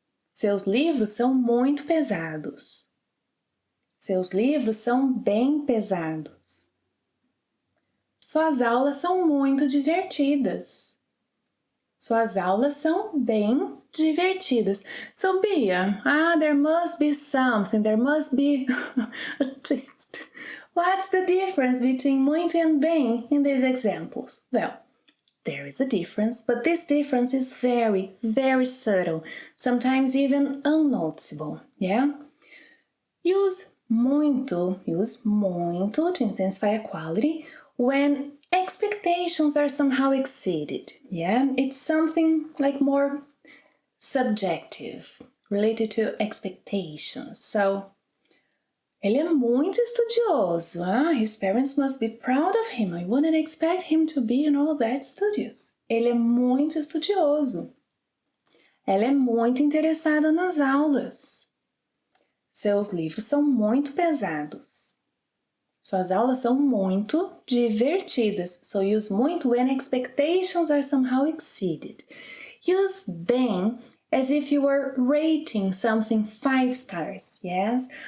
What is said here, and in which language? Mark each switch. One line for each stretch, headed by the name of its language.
Portuguese: Seus livros são muito pesados. Seus livros são bem pesados. Suas aulas são muito divertidas. Suas aulas são bem divertidas.
English: So, Bia, there must be something, there must be a twist. What's the difference between muito and bem in these examples? Well, there is a difference, but this difference is very, very subtle, sometimes even unnoticeable, yeah? Use muito to intensify a quality when expectations are somehow exceeded, yeah? It's something like more subjective, related to expectations.
Portuguese: So, ele é muito estudioso.
English: His parents must be proud of him. I wouldn't expect him to be, that studious.
Portuguese: Ele é muito estudioso. Ela é muito interessada nas aulas. Seus livros são muito pesados. Suas aulas são muito divertidas.
English: So use muito when expectations are somehow exceeded. Use bem as if you were rating something 5 stars, yes?